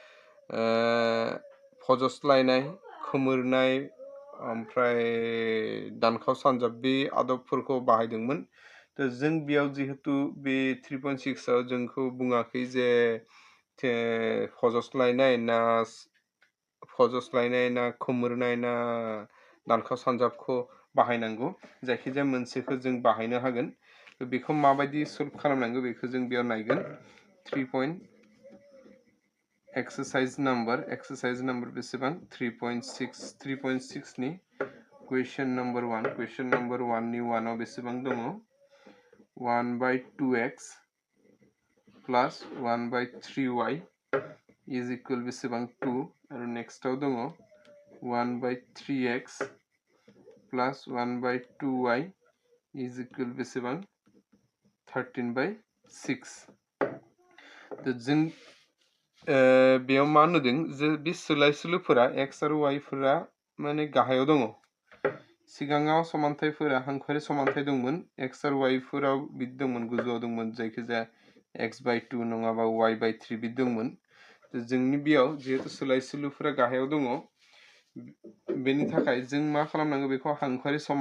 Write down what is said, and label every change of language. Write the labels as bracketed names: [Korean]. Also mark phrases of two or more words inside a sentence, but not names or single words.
[Bodo] फजस्लायनाय खोमोरनाय ओमफ्राय दानखाव सानजाब बे आदबफोरखौ बाहायदोंमोन तो जों बेयाव जिहेतु बे 3.6 आव जोंखौ बुङाखै जे फजस्लायनाय ना खोमोरनाय ना दानखाव सानजाबखौ बाहायनांगौ जायखिजाया मोनसेखौ जों बाहायनो हागोन बेखौ माबायदि सल्भ खालामनांगौ बेखौ जों बेयाव नायगोन 3. [English] exercise number [Bodo] बेसेबां 3.6 नि [English] question number [Bodo] 1 नि 1 आव बेसेबां दङ 1/2x [English] plus 1/3y is equal [Bodo] बेसेबां 2 आरो नेक्स्टआव दङ 1/3x [English] plus 1/2y is equal [Bodo] बेसेबां 13/6 तो जों बेयाव मा नुदों जे बे सोलाय सोलोफोरा x आरो y फोरा माने गाहायाव दङ सिगाङाव समानथायफोरा हांखोआरि समानथाय दंमोन x आरो y फोराव बिदि दंमोन गोजौआव दंमोन जायखिजाया x/2 नङाबा y/3 बिदि दंमोन जोंनि बेयाव जिहेतु सोलाय सोलोफोरा गाहायाव दङ बेनि थाखाय जों मा खालामनांगौ बेखौ हांखोआरि